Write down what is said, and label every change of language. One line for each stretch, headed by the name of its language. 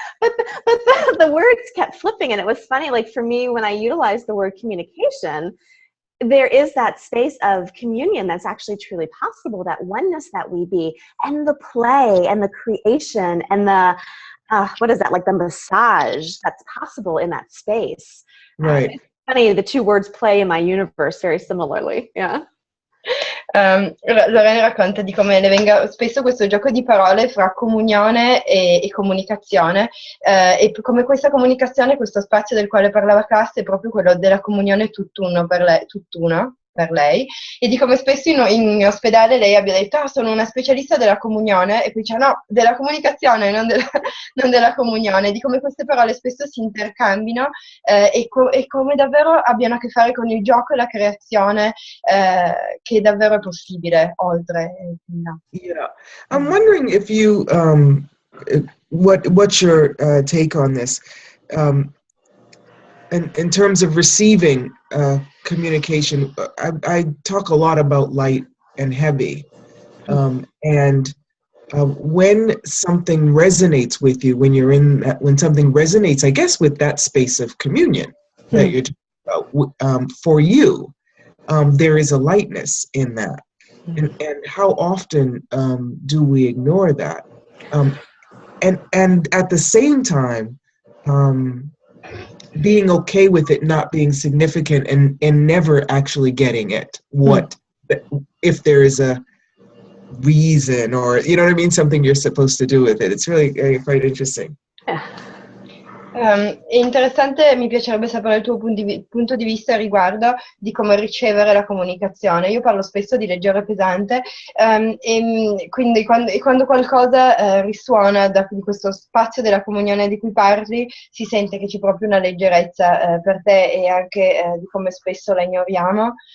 English: But the words kept flipping, and it was funny. Like for me, when I utilized the word communication, there is that space of communion that's actually truly possible, that oneness that we be, and the play and the creation and the, what is that, like the massage that's possible in that space. Right. It's funny, the two words play in my universe very similarly. Yeah.
Italian: Lorena racconta di come le venga spesso questo gioco di parole fra comunione e comunicazione, e come questa comunicazione, questo spazio del quale parlava Cass, è proprio quello della comunione tutt'uno per lei, e di come spesso in ospedale lei abbia detto sono una specialista della comunione, e poi dice no, della comunicazione, non della comunione, di come queste parole spesso si intercambino, e come davvero abbiano a che fare con il gioco e la creazione, che davvero è possibile oltre.
English: No. Yeah, I'm wondering if you, what's your take on this, in terms of receiving communication. I talk a lot about light and heavy, and when something resonates with you, when something resonates, I guess, with that space of communion that you're talking about, for you, there is a lightness in that. And how often do we ignore that? And at the same time, being okay with it not being significant and never actually getting it. If there is a reason, or you know what I mean, something you're supposed to do with it. It's really quite interesting.
Italian: È interessante, mi piacerebbe sapere il tuo punto di vista riguardo di come ricevere la comunicazione. Io parlo spesso di leggero e pesante, e quindi quando qualcosa risuona di questo spazio della comunione di cui parli, si sente che c'è proprio una leggerezza per te, e anche di come spesso la ignoriamo.